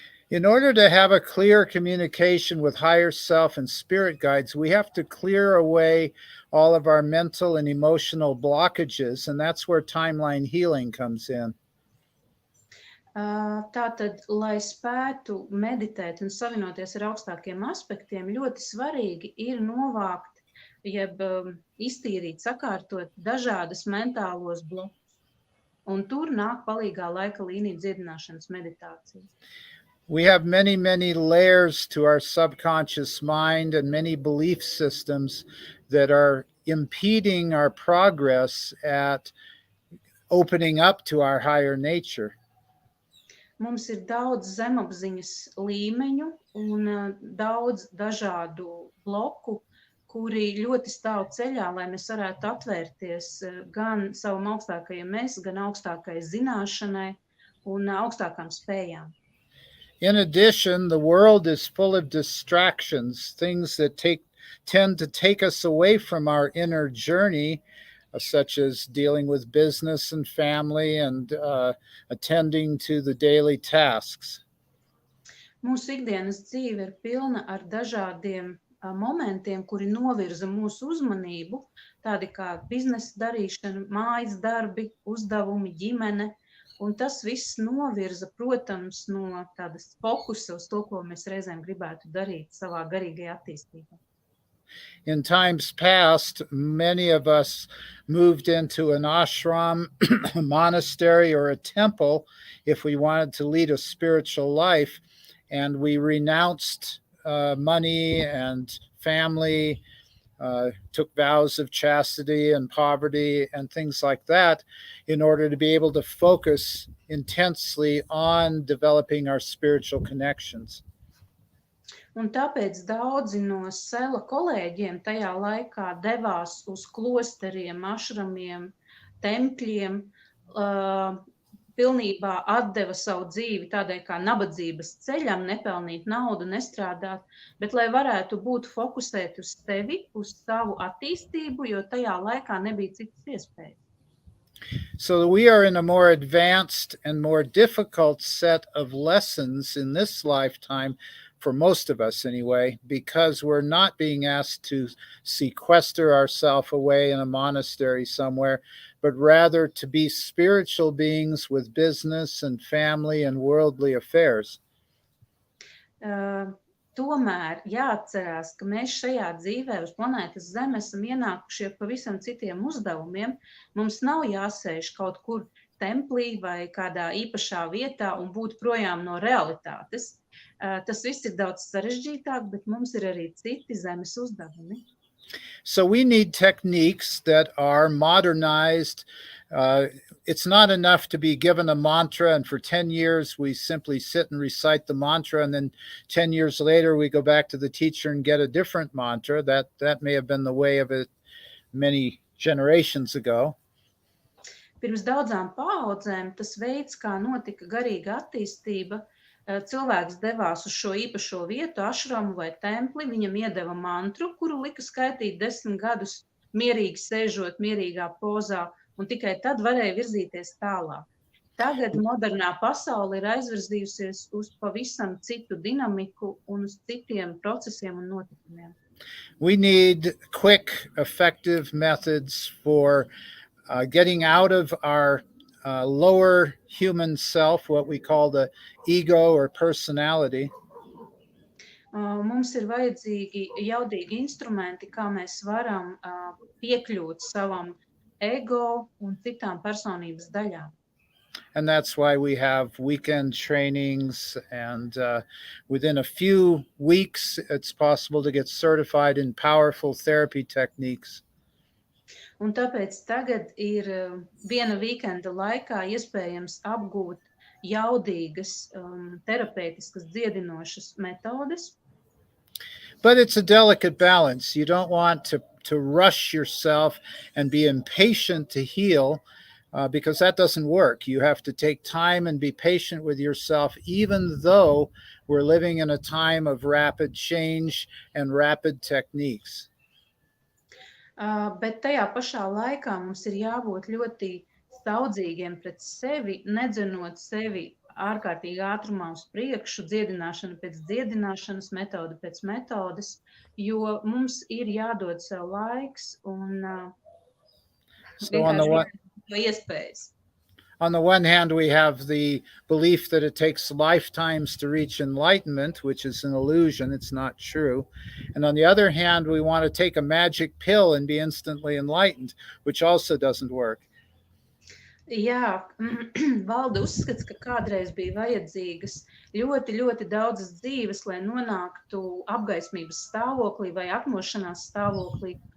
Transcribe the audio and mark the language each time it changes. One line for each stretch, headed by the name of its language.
English: In order to have a clear communication with higher self and spirit guides, we have to clear away all of our mental and emotional blockages, and that's where timeline healing comes in.
Latvian: Tātad, lai spētu meditēt un savienoties ar augstākiem aspektiem, ļoti svarīgi ir novākt, jeb iztīrīt, sakārtot dažādas mentālos blokus. Un tur nāk palīgā laika līniju dziedināšanas meditācija.
English: We have many, many layers to our subconscious mind and many belief systems that are impeding our progress at opening up to our higher nature.
Latvian: Mums ir daudz zemapziņas līmeņu un daudz dažādu bloku, kuri ļoti stāv ceļā, lai mēs varētu atvērties gan savam augstākajam mēs, gan augstākai zināšanai un augstākām spējām.
English: In addition, the world is full of distractions, things that tend to take us away from our inner journey, such as dealing with business and family and attending to the daily tasks.
Latvian: Mūsu ikdienas dzīve ir pilna ar dažādiem momentiem, kuri novirza mūsu uzmanību, tādi kā biznesa darīšana, mājas darbi, uzdevumi, ģimene, un tas viss novirza, protams, no tādas fokusa uz to, ko mēs reizēm gribētu darīt savā garīgajā attīstībā.
English: In times past, many of us moved into an ashram, a monastery, or a temple if we wanted to lead a spiritual life, and we renounced money and family, took vows of chastity and poverty and things like that in order to be able to focus intensely on developing our spiritual connections.
Latvian: Un tāpēc daudzi no Sela kolēģiem tajā laikā devās uz klosteriem, ašramiem, tempļiem, pilnībā atdeva savu dzīvi tādai kā nabadzības ceļam, nepelnīt naudu, nestrādāt, bet lai varētu būt fokusēti uz sevi, uz savu attīstību, jo tajā laikā nebija citas iespējas.
English: So we are in a more advanced and more difficult set of lessons in this lifetime, for most of us anyway, because we're not being asked to sequester ourselves away in a monastery somewhere, but rather to be spiritual beings with business and family and worldly affairs.
Latvian: Tomēr jāatcerās, ka mēs šajā dzīvē uz planētas Zeme esam ienākuši ar pavisam citiem uzdevumiem. Mums nav jāsēž kaut kur templī vai kādā īpašā vietā un būt projām no realitātes. Tas viss ir daudz sarežģītāk, bet mums ir arī citi zemes uzdevumi.
English: So we need techniques that are modernized. It's not enough to be given a mantra and for 10 years we simply sit and recite the mantra, and then 10 years later we go back to the teacher and get a different mantra. That may have been the way of it many generations ago.
Latvian: Pirms daudzām paaudzēm tas veids, kā notika garīga attīstība, cilvēks devās uz šo īpašo vietu, ašramu vai templi, viņam iedeva mantru, kuru lika skaitīt 10 gadus mierīgi sēžot, mierīgā pozā, un tikai tad varēja virzīties tālāk. Tagad modernā pasaule ir aizvirzījusies uz pavisam citu dinamiku un uz citiem procesiem un notikumiem.
English: We need quick, effective methods for getting out of our lower human self, what we call the ego or personality.
Latvian: Mums ir vajadzīgi jaudīgi instrumenti, kā mēs varam piekļūt savam ego un citām personības daļām.
English: And that's why we have weekend trainings, and within a few weeks, it's possible to get certified in powerful therapy techniques.
Latvian: Un tāpēc tagad ir viena vikenda laikā iespējams apgūt jaudīgas terapeitiskas dziedinošas metodes.
English: But it's a delicate balance. You don't want to rush yourself and be impatient to heal, because that doesn't work. You have to take time and be patient with yourself, even though we're living in a time of rapid change and rapid techniques.
Latvian: Bet tajā pašā laikā mums ir jābūt ļoti staudzīgiem pret sevi, nedzenot sevi ārkārtīgi ātrumā uz priekšu, dziedināšana pēc dziedināšanas, metode pēc metodes, jo mums ir jādod sev laiks un iespējas.
English: On the one hand, we have the belief that it takes lifetimes to reach enlightenment, which is an illusion. It's not true. And on the other hand, we want to take a magic pill and be instantly enlightened, which also doesn't work.
Latvian: Jā, valda uzskats, ka kādreiz bija vajadzīgas ļoti, ļoti daudzas dzīves, lai nonāktu apgaismības stāvoklī vai atmošanās stāvoklī.